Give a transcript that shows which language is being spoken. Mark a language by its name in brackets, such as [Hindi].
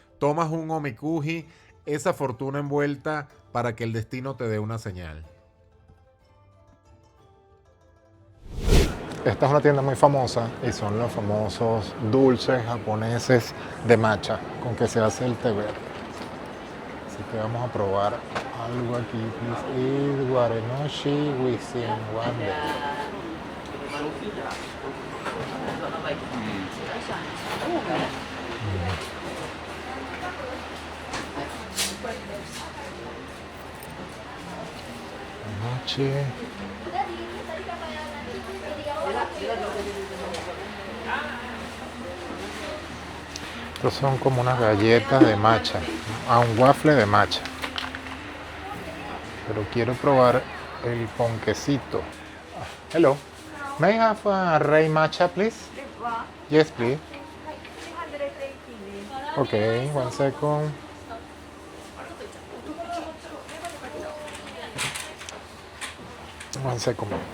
[Spanish] Tomas un omikuji, esa fortuna envuelta, para que el destino te dé una señal. Esta es una tienda muy famosa y son los famosos dulces japoneses de matcha con que se hace el té verde. Así que vamos a probar algo aquí. [English] This is Warenoshi within one day. [Spanish] Noche. Estos son como unas galletas de matcha, un waffle de matcha. Pero quiero probar el ponquecito. [English] Hello, may I have a Rei matcha, please? Yes, please. Okay, 1 second. One second.